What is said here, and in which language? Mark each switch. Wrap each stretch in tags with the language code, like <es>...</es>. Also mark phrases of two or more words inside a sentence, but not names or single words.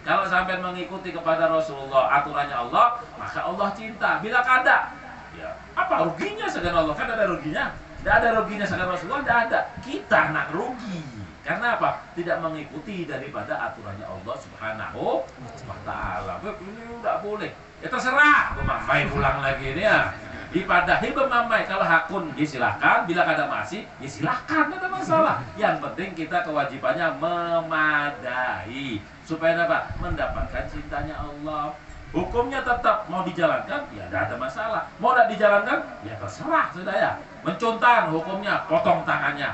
<id>Kalau sampai mengikuti kepada Rasulullah, aturannya Allah, maka Allah cinta.</id> <bjn>Bila kada, ya apa ruginya segan Allah?</bjn> <id>Kan ada ruginya. Tidak ada ruginya segan Rasulullah, tidak ada. Kita nak rugi. Karena apa? Tidak mengikuti daripada aturannya Allah</id> <ar>سبحانه وتعالى.</ar> <id>Ini tidak boleh. Ya terserah, Mamai pulang lagi ini ya.</id> <bjn>Dipadahi Mamai, kalau hakun ya silakan, bila kada masih ya silakan, tidak ada masalah.</bjn> <id>Yang penting kita kewajibannya memadai supaya apa? Mendapatkan cintanya Allah. Hukumnya tetap mau dijalankan, ya tidak ada masalah. Mau tidak dijalankan, ya terserah sudah ya. Mencuntan hukumnya, potong tangannya.</id>